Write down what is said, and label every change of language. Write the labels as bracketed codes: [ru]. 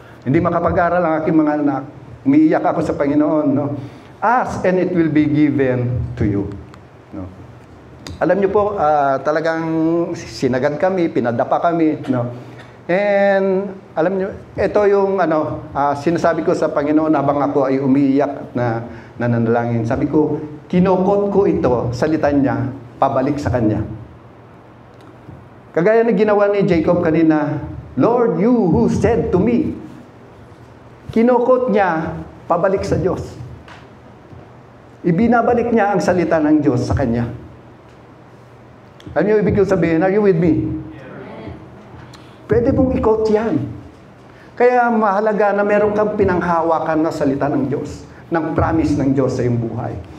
[tl] Hindi makapag-aral ang aking mga anak. Umiiyak ako sa Panginoon, no. [en] Ask and it will be given to you. [tl] No. Alam niyo po, talagang sinagad kami, pinadapa kami, no. And alam niyo, ito yung sinasabi ko sa Panginoon habang ako ay umiiyak na nananalangin. Sabi ko, kinukot ko ito, salita niya, pabalik sa kanya. Kagaya na ginawa ni Jacob kanina, [en] Lord, you who said to me, [tl] kinukot niya, pabalik sa Diyos. Ibinabalik niya ang salita ng Diyos sa kanya. Alam niyo ibig sabihin, [en] are you with me? [tl] Pwede mong i-quote yan. Kaya mahalaga na meron kang pinanghawakan na salita ng Diyos, ng promise ng Diyos sa iyong buhay.